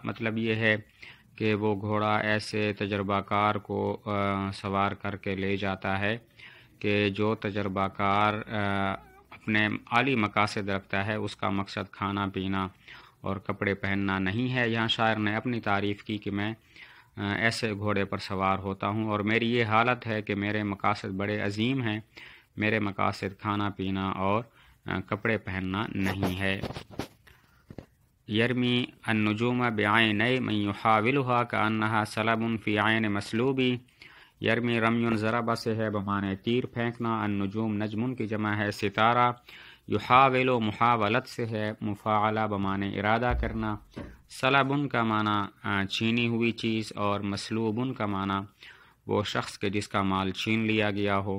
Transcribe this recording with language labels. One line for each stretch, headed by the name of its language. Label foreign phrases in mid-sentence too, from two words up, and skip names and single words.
Urdu: مطلب یہ ہے کہ وہ گھوڑا ایسے تجربہ کار کو سوار کر کے لے جاتا ہے کہ جو تجربہ کار اپنے عالی مقاصد رکھتا ہے، اس کا مقصد کھانا پینا اور کپڑے پہننا نہیں ہے۔ یہاں شاعر نے اپنی تعریف کی کہ میں ایسے گھوڑے پر سوار ہوتا ہوں اور میری یہ حالت ہے کہ میرے مقاصد بڑے عظیم ہیں، میرے مقاصد کھانا پینا اور کپڑے پہننا نہیں ہے۔
Arabic: یرمی النجوم بعینی من یحاولها کانہا سلب فی عین مسلوبی۔
Urdu: یرمی رمی ضربہ سے ہے بمانے تیر پھینکنا، النجوم نجم کی جمع ہے ستارہ، یحاول محاولت سے ہے، مفاعلہ بمانے ارادہ کرنا، سلب کا معنی چھینی ہوئی چیز، اور مسلوب کا معنی وہ شخص کے جس کا مال چھین لیا گیا ہو۔